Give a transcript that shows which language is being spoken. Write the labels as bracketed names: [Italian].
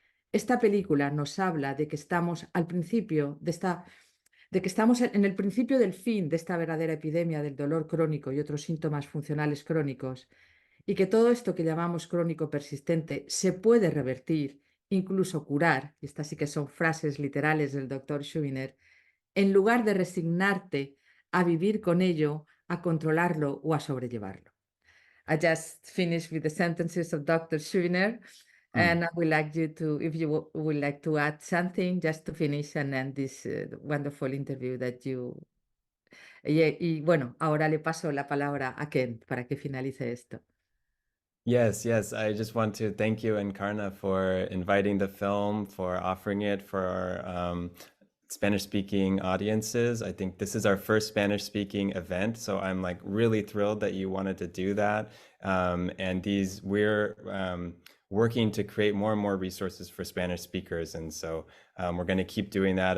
[Spanish] Esta película nos habla de que estamos al principio de que estamos en el principio del fin de esta verdadera epidemia del dolor crónico y otros síntomas funcionales crónicos, y que todo esto que llamamos crónico persistente se puede revertir, incluso curar, y estas sí que son frases literales del doctor Schubiner, en lugar de resignarte a vivir con ello, a controlarlo o a sobrellevarlo. [English] I just finished with the sentences of Dr. Schubiner, Hmm. and I would like you to, if you would like to add something, just to finish and end this wonderful interview that you. [Spanish] Y bueno, ahora le paso la palabra a Ken para que finalice esto. [English] Yes, yes. I just want to thank you, Encarna, for inviting the film, for offering it for our Spanish-speaking audiences. I think this is our first Spanish-speaking event, so I'm like really thrilled that you wanted to do that. And we're working to create more and more resources for Spanish speakers, and so we're going to keep doing that.